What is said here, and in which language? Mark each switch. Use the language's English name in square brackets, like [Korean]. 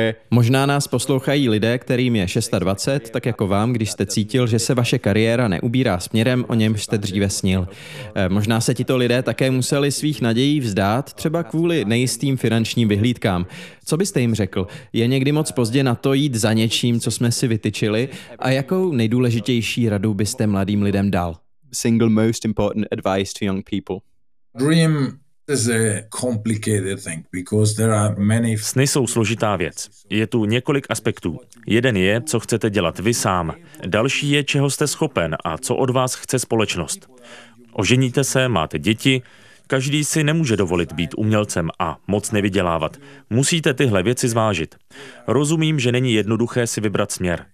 [Czech] Možná nás poslouchají lidé, kterým je 26, tak jako vám, když jste cítil, že se vaše kariéra neubírá směrem, o němž jste dříve snil. Možná se tito lidé také museli svých nadějí vzdát, třeba kvůli nejistým finančním vyhlídkám. Co byste jim řekl? Je někdy moc pozdě na to jít za něčím, co jsme si vytyčili? A jakou nejdůležitější radu byste mladým lidem dal? [English] Single most important advice to young people. Dream. This is a complicated thing because there are many. [Czech] Sny jsou složitá věc. Je tu několik aspektů. Jeden je, co chcete dělat vy sám. Další je, čeho jste schopen a co od vás chce společnost. Oženíte se, máte děti. Každý si nemůže dovolit být umělcem a moc nevydělávat. Musíte tyhle věci zvážit. Rozumím, že není jednoduché si vybrat směr.